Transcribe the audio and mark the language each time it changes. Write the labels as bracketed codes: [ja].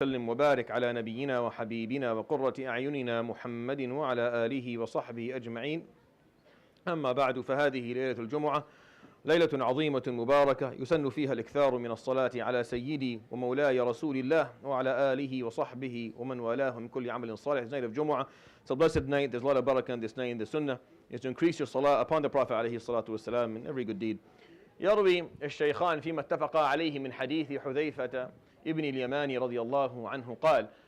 [ar] وسلم وبارك على نبينا وحبيبنا وقرة أعيننا محمد وعلى آله وصحبه أجمعين. أما بعد، فهذه ليلة الجمعة، ليلة عظيمة مباركة يسن فيها الإكثار من الصلاة على سيدي ومولاي رسول الله وعلى آله وصحبه ومن والاه من كل عمل صالح. [en] It's night of Jumu'ah. It's a blessed night. There's a lot of barakah in this night. In the sunnah is to increase your salah upon the Prophet عليه الصلاة والسلام in every good deed. [ar] يروي الشيخان فيما اتفقا عليه من حديث حذيفة ابن اليمان رضي الله عنه قال.